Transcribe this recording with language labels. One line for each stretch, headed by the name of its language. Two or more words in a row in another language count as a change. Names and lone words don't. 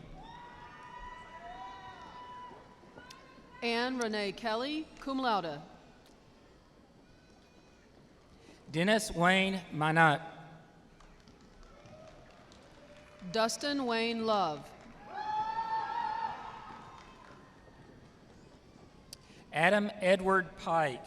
English: Anne Renee Kelly,
Latin: cum laude.
English: Dennis Wayne Minot. Dustin Wayne Love. Adam Edward Pike.